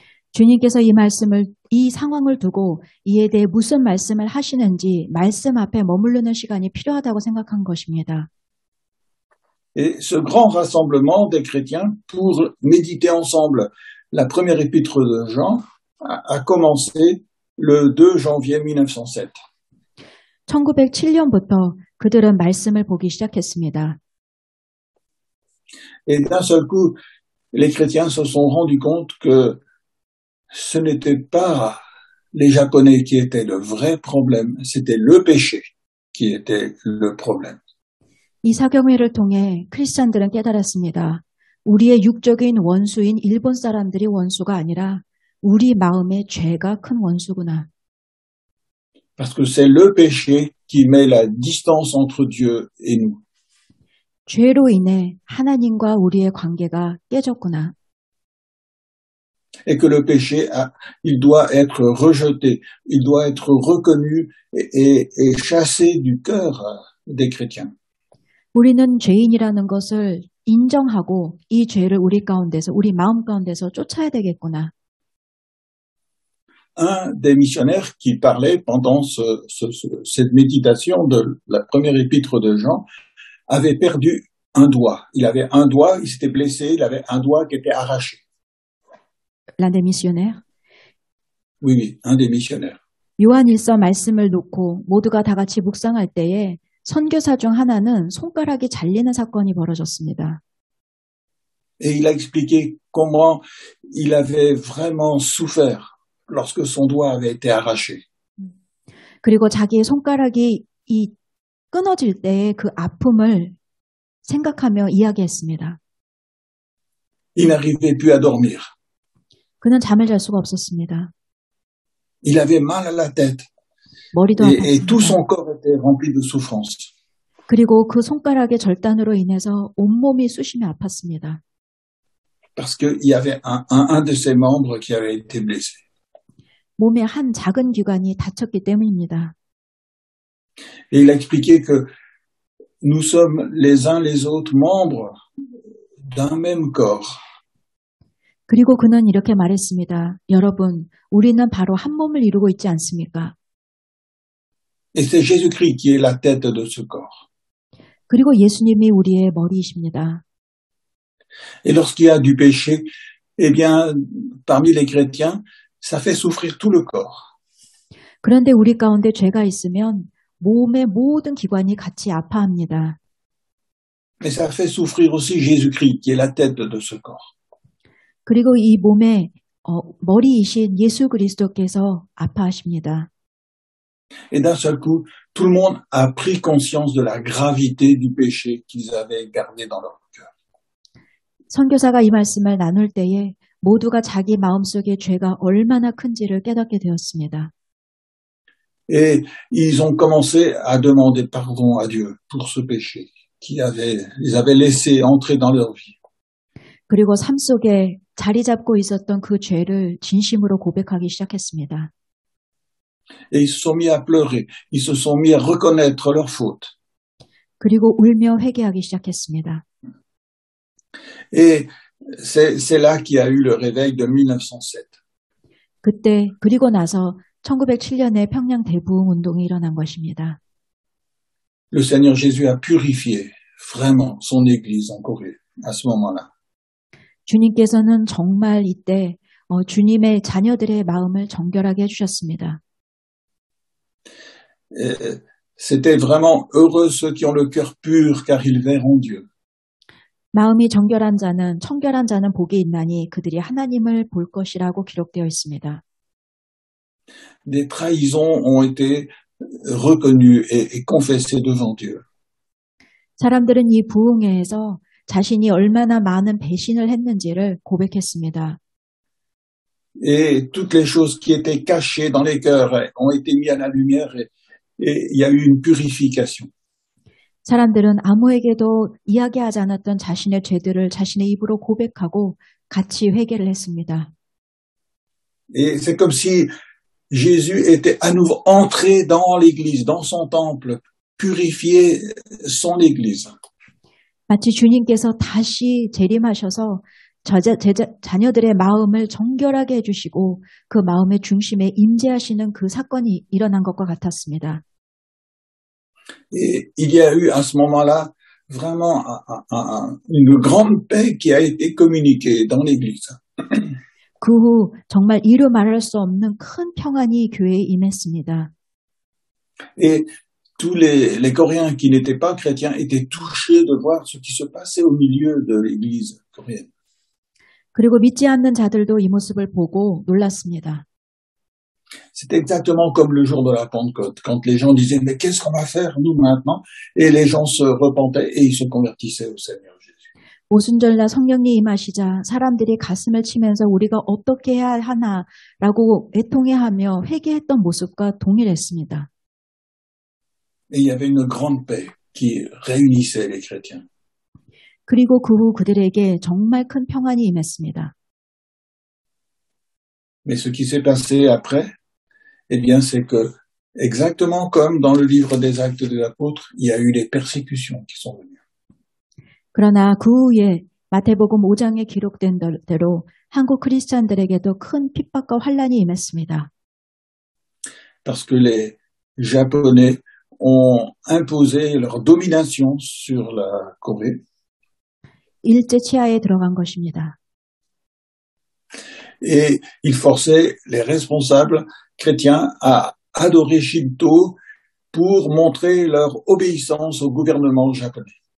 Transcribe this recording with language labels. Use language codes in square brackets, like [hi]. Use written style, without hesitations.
[ko] 주님께서 이 상황을 두고 이에 대해 무슨 말씀을 하시는지 말씀 앞에 머무르는 시간이 필요하다고 생각한 것입니다. [fr] Et ce grand rassemblement des chrétiens pour méditer ensemble la première épître de Jean a commencé le 2 janvier 1907. [ko] 1907년부터 그들은 말씀을 보기 시작했습니다. [fr] Et d'un seul coup, les chrétiens se sont rendus compte que ce n'était pas les Japonais qui étaient le vrai problème, c'était le péché qui était le problème. [ko] 이 사경회를 통해 크리스찬들은 깨달았습니다. 우리의 육적인 원수인 일본 사람들이 원수가 아니라 우리 마음의 죄가 큰 원수구나. [fr] Parce que c'est le péché qui met la distance entre Dieu et nous. [ko] 죄로 인해 하나님과 우리의 관계가 깨졌구나. [fr] Et que le péché, il doit être rejeté, il doit être reconnu et chassé du cœur des chrétiens. [ko] 우리는 죄인이라는 것을 인정하고 이 죄를 우리 가운데서, 우리 마음 가운데서 쫓아야 되겠구나. [fr] Un des missionnaires qui parlait pendant cette méditation de la première épître de Jean avait perdu un doigt. Il avait un doigt, il s'était blessé, il avait un doigt qui était arraché. L'un des missionnaires? Oui, un des missionnaires. [ko] 요한일서 말씀을 놓고 모두가 다 같이 묵상할 때에 선교사 중 하나는 손가락이 잘리는 사건이 벌어졌습니다. [fr] Et il a expliqué comment il avait vraiment souffert lorsque son doigt avait été arraché. [ko] 그리고 자기의 손가락이 끊어질 때의 그 아픔을 생각하며 이야기했습니다. [fr] Il n'arrivait plus à dormir. [ko] 그는 잠을 잘 수가 없었습니다. [fr] Il avait mal à la tête [ko] 머리도 [fr] et tout [ko] 아팠습니다. [fr] son corps était rempli de souffrance. [ko] 그리고 그 손가락의 절단으로 인해서 온몸이 쑤시며 아팠습니다. [fr] Parce qu'il y avait un de ses membres qui avait été blessé. [ko] 몸의 한 작은 기관이 다쳤기 때문입니다. [fr] Et il a expliqué que nous sommes les uns les autres membres d'un même corps. [ko] 그리고 그는 이렇게 말했습니다. 여러분, 우리는 바로 한 몸을 이루고 있지 않습니까? [fr] Et c'est Jésus-Christ qui est la tête de ce corps. [ko] 그리고 예수님이 우리의 머리이십니다. [fr] Et lorsqu'il y a du péché, eh bien, parmi les chrétiens, ça fait souffrir tout le corps. [ko] 그런데 우리 가운데 죄가 있으면 몸의 모든 기관이 같이 아파합니다. [fr] Mais ça fait souffrir aussi Jésus-Christ qui est la tête de ce corps. [ko] 그리고 이 몸의 머리이신 예수 그리스도께서 아파하십니다. [fr] Et d'un seul coup, tout le monde a pris conscience de la gravité du péché qu'ils avaient gardé dans leur cœur. [ko] 선교사가 이 말씀을 나눌 때에 모두가 자기 마음속의 죄가 얼마나 큰지를 깨닫게 되었습니다. [fr] Et ils ont commencé à demander pardon à Dieu pour ce péché qu'ils avaient laissé entrer dans leur vie. [ko] 그리고 삶 속에 자리 잡고 있었던 그 죄를 진심으로 고백하기 시작했습니다. [fr] Et ils se sont mis à pleurer, ils se sont mis à reconnaître leurs fautes. [ko] 그리고 울며 회개하기 시작했습니다. [fr] Et c'est là qu'il y a eu le réveil de 1907. [ko] 그때 그리고 나서 1907년에 평양 대부흥 운동이 일어난 것입니다. [fr] Le Seigneur Jésus a purifié vraiment son Église en Corée à ce moment-là. [ko] 주님께서는 정말 이때 주님의 자녀들의 마음을 정결하게 해주셨습니다. [fr] Et c'était vraiment heureux ceux qui ont le cœur pur car ils verront Dieu. [ko] 마음이 정결한 자는 청결한 자는 복이 있나니 그들이 하나님을 볼 것이라고 기록되어 있습니다. [fr] Des trahisons ont été reconnues et confessées devant Dieu. [ko] 사람들은 이 부흥회에서 자신이 얼마나 많은 배신을 했는지를 고백했습니다. [fr] Et toutes les choses qui étaient cachées dans les cœurs ont été mises à la lumière et il y a eu une purification. [ko] 사람들은 아무에게도 이야기하지 않았던 자신의 죄들을 자신의 입으로 고백하고 같이 회개를 했습니다. [fr] Et c'est comme si Jésus était à nouveau entré dans l'Église, dans son temple, purifier son Église. [ko] 마치 주님께서 다시 재림하셔서 자녀들의 마음을 정결하게 해주시고 그 마음의 중심에 임재하시는 그 사건이 일어난 것과 같았습니다. [fr] Et il y a eu à ce moment-là vraiment une grande paix qui a été communiquée dans l'Église. [ko] 그 후 정말 이루 말할 수 없는 큰 평안이 교회에 임했습니다. [fr] Et tous les Coréens qui n'étaient pas chrétiens étaient touchés de voir ce qui se passait au milieu de l'Église coréenne. [ko] 그리고 믿지 않는 자들도 이 모습을 보고 놀랐습니다. [fr] C'est exactement comme le jour de la Pentecôte, quand les gens disaient « Mais qu'est-ce qu'on va faire, nous, maintenant ?» Et les gens se repentaient et ils se convertissaient au Seigneur Jésus. [ko] 오순절날 성령이 임하시자 사람들이 가슴을 치면서 우리가 어떻게 해야 하나라고 애통해하며 회개했던 모습과 동일했습니다. [fr] Et il y avait une grande paix qui réunissait les chrétiens. [ko] 그리고 그 후 그들에게 정말 큰 평안이 임했습니다. [fr] Mais ce qui s'est passé après, eh bien, c'est que, exactement comme dans le livre des Actes des Apôtres, il y a eu des persécutions qui sont venues. [ko] 그러나 그 후에 마태복음 5장에 기록된 대로 한국 크리스찬들에게도 큰 핍박과 환란이 임했습니다. [fr] Parce que les Japonais ont imposé leur domination sur la Corée. [ko] 일제 치하에 들어간 것입니다. [fr] Et ils forçaient les responsables chrétiens à adorer Shinto pour montrer leur obéissance au gouvernement japonais.